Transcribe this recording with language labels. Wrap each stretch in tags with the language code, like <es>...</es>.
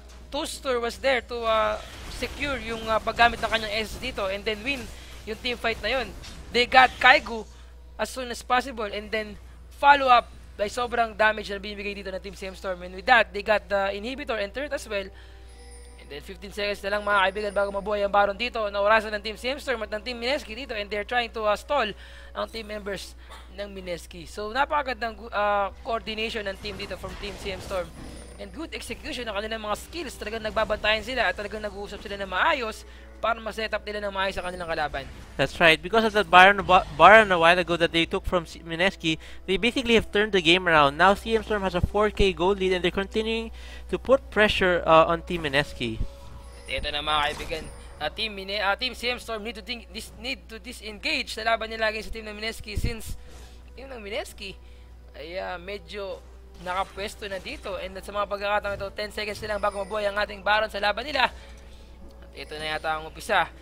<en>Toaster was there to secure</en> <tl>yung paggamit ng kanyang SS dito</tl> <en>and then win yung team fight na yun. They got Kaigo as soon as possible and then follow up by</en> <tl>sobrang damage na binibigay dito ng</tl> <en>team CMStorm, and with that they got the inhibitor and turret as well.</en> <tl>And then 15 seconds na lang, mga kaibigan, bago mabuhay ang Baron dito. Naurasan ng team CMStorm at ng team Mineski dito,</tl> <en>and they're trying to stall</en> <tl>ang team members ng Mineski. So napakagandang coordination ng team dito from team CMStorm.</tl> <en>And good execution</en> <tl>ng kanilang mga skills. Talagang nagbabantayan sila at talagang nag-uusap sila na maayos para ma-set up nila ng maayos sa kanilang kalaban.</tl> <en>That's right. Because of that Baron a while ago that they took from Mineski, they basically have turned the game around. Now CMStorm has a 4K gold lead and they're continuing to put pressure on Team Mineski.</en> <tl>Ito na, mga kaibigan. Team CMStorm</tl> <en>need to disengage</en> <tl>sa laban nila against sa team ng Mineski since team ng Mineski ay medyo nakapwesto na dito, and sa mga pagkakataon ito 10 seconds na lang bago mabuhay ang ating Baron sa laban nila. At ito na yata ang umpisa.</tl>